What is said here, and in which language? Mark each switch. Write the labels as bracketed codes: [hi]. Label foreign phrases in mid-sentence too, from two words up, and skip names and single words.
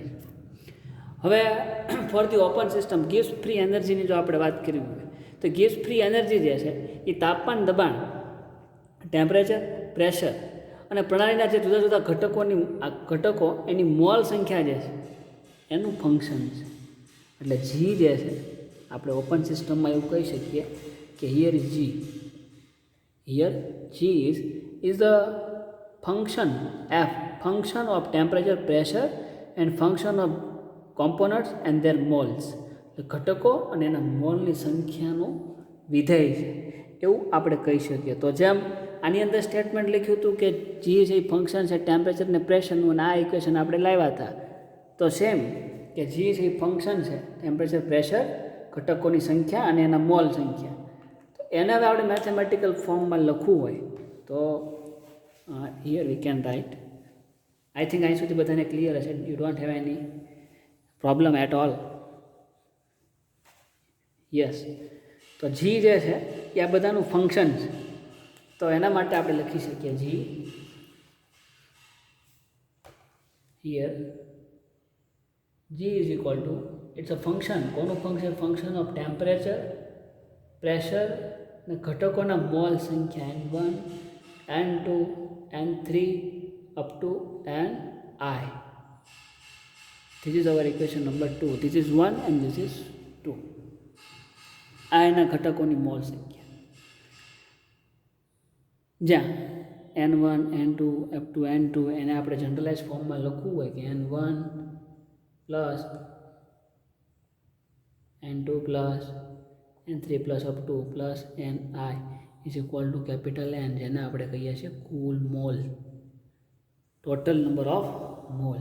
[gu] હવે [en] for the open system Gibbs free energy [gu] જો આપણે વાત કરવી હોય તો [en] Gibbs free energy [gu] જે છે એ તાપમાન, દબાણ, [en] temperature, pressure [gu] અને પ્રણાલીના જે જુદા જુદા ઘટકો એની મોલ સંખ્યા જે છે એનું ફંક્શન છે. એટલે જી જે છે આપણે [en] open system [gu] એવું કહી શકીએ કે [en] here G is the function of temperature, pressure and function of components and their moles. [gu] ઘટકો અને એના મોલની સંખ્યાનું વિધેય છે એવું આપણે કહી શકીએ. તો જેમ આની અંદર સ્ટેટમેન્ટ લખ્યું હતું કે જી છે એ ફંક્શન છે ટેમ્પરેચર અને પ્રેશરનું, અને આ ઇક્વેશન આપણે લાવ્યા હતા તો સેમ કે જી છે એ ફંક્શન છે [en] temperature, pressure, [gu] ઘટકોની સંખ્યા અને એના મોલ સંખ્યા. તો એને હવે આપણે [en] mathematical form [gu] લખવું હોય તો [en] here we can write. I think [gu] અહીં સુધી બધાને ક્લિયર હશે. [en] You don't have any problem at all. Yes. [gu] તો જી જે છે એ આ બધાનું ફંક્શન છે. તો એના માટે આપણે લખી શકીએ જી [en] here G is equal to, it's a function. [gu] કોનું ફંક્શન? [en] function of temperature, pressure [gu] અને ઘટકોના મોલ સંખ્યા N1, N2, N3 [en] up to [gu] Ni. [en] This is our equation number 2. This is 1 and this is 2. [gu] આ એના ઘટકોની મોલ સંખ્યા, જ્યાં N1, N2 [en] up to [gu] N2 એને આપણે [en] generalize form [gu] લખવું હોય કે [en] N1 plus N2 plus N3 plus up to plus Ni is equal to capital N, [gu] જેને આપણે કહીએ છીએ કુલ મોલ, [en] total number of mole.